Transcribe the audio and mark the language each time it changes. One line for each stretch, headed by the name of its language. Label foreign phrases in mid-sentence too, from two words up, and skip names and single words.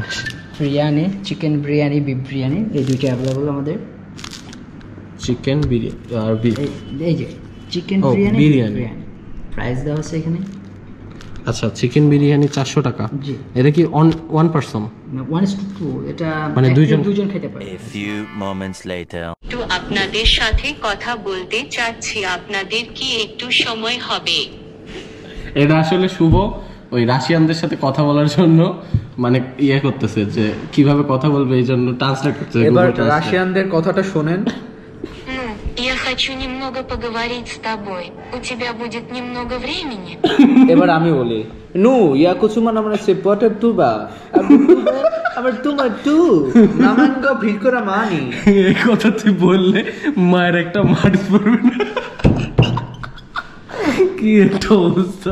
Bangla: বিরিয়ানি, চিকেন বিরিয়ানি, বিফ বিরিয়ানি, এই দুইটা অ্যাভেলেবল আমাদের। চিকেন বিরিয়ানি আর বিফ, এই যে চিকেন ও, বিরিয়ানি, বিরিয়ানি। প্রাইস দেওয়া আছে এখানে। আচ্ছা, চিকেন বিরিয়ানি 400 টাকা। জি। এটা কি
English: one person?
Bangla: 1:2, এটা মানে দুইজন খেতে পারে।
English: A few moments later.
Bangla: একটু আপনাদের সাথে কথা বলতে চাচ্ছি, আপনাদের কি একটু সময় হবে? এটা আসলে শুভ ওই রাশিয়ানদের সাথে কথা বলার জন্য মানে ইয়ে করতেছে, যে কিভাবে কথা বলবে এই জন্য ট্রান্সলেট করতেছে। এবার রাশিয়ানদের কথাটা শোনেন।
Russian: Ну, я хочу немного поговорить с тобой. У тебя будет немного времени?
Bangla: এবার আমি বলি, নু ইয়া কুচুমা নামনা সে পটে তুবা আবার তোমার টু নামাঙ্গ ভিকরা মানি। এই কথা তুই বললে মায়ের একটা মার পড়বে না? কি একটা অবস্থা।